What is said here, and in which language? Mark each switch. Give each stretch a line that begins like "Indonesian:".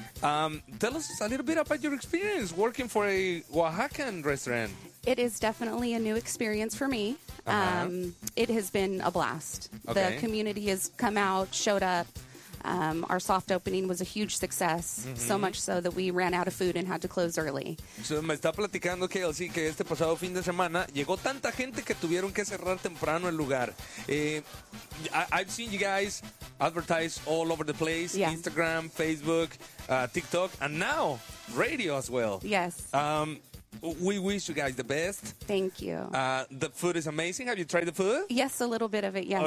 English: Tell us a little bit about your experience working for a Oaxacan restaurant. It is definitely a new experience for me. Uh-huh. It has been a blast. Okay. The community has come out, showed up. Our soft opening was a huge success, mm-hmm. so much so that we ran out of food and had to close early.
Spanish: So, me está platicando Kelsey que este pasado fin de semana llegó tanta gente que tuvieron que cerrar temprano el lugar.
English: I've seen you guys advertise all over the place, yeah. Instagram, Facebook, TikTok, and now radio as well. Yes. We wish you guys the best. Thank you. The food is amazing. Have you tried the food? Yes, a little bit of it, yes.